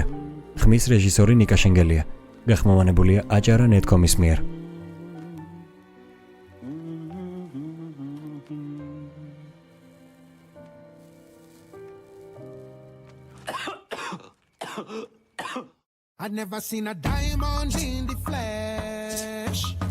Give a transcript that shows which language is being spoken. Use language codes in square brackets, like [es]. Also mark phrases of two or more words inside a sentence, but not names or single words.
[ka] ხმის რეჟისორი ნიკა შენგელია. გახმოვანებულია აჭარა ნეტკომის მიერ. [en] I'd never seen a diamond in the flesh.